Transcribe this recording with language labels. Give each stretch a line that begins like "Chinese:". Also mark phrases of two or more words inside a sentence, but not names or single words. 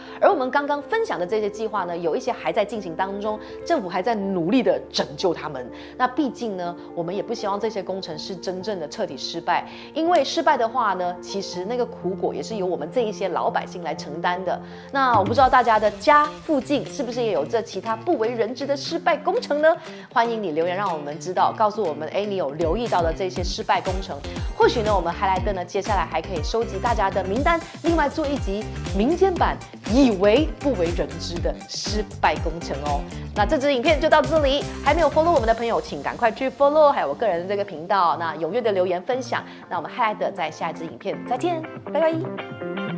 Chinese: 而我們剛剛分享的這些計劃呢，有一些還在進行當中，政府還在努力的拯救他們。那畢竟呢，我們也不希望這些工程是真正的徹底失敗，因為失敗的話呢，其實那個苦果也是由我們這一些老百姓來承擔的。那我不知道大家的家附近是不是也有這其他不為人知的失敗工程呢？歡迎你留言讓我們知道，告訴我們，你有留意到的這些失敗工程。或許呢，我們海萊德呢，接下來還可以收集大家的名單，另外做一集民間版以為不為人知的失敗工程哦。那這支影片就到這裡，還沒有 follow 我們的朋友，請趕快去 follow， 還有我個人的這個頻道。那踴躍的留言分享，那我們海萊德在下一支影片再見，拜拜。